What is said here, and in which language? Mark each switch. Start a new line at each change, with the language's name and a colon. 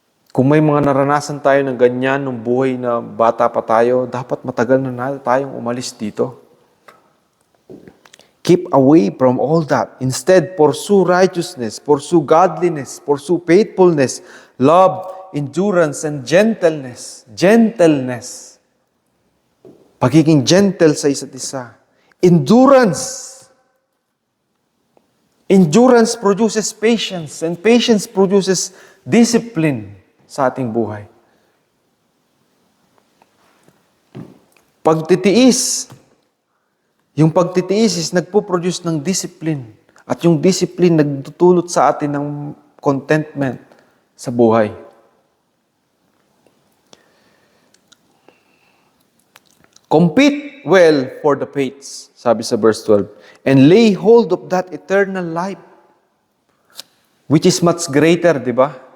Filipino: Kung may mga naranasan tayo ng ganyan nung buhay na bata pa tayo, dapat matagal na tayong umalis dito.
English: Keep away from all that. Instead, pursue righteousness, pursue godliness, pursue faithfulness, love, endurance, and gentleness.
Filipino: Gentleness. Pagiging gentle sa isa't isa.
English: Endurance. Endurance produces patience, and patience produces discipline
Filipino: sa ating buhay. Pagtitiis. Yung pagtitiis is nagpo-produce ng discipline. At yung discipline nagtutulot sa atin ng contentment sa buhay.
English: Compete well for the faith,
Filipino: sabi sa
English: verse 12, and lay hold of that eternal life, which is much greater,
Filipino: di ba?